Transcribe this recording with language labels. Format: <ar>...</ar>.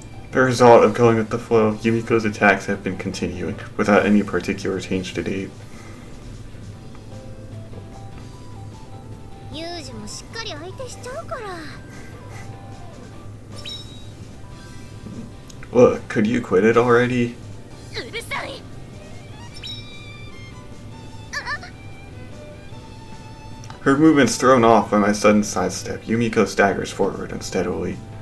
<en>The result of going with the flow, Yumiko's attacks have been continuing, without any particular change to date.</en> <ja>Yuuji もしっかり相手しちゃうから。</ja> <en>Look, could you quit it already?</en> <ja>うるさい。</ja> <en>Her movement's thrown off by my sudden sidestep. Yumiko staggers forward unsteadily.</en>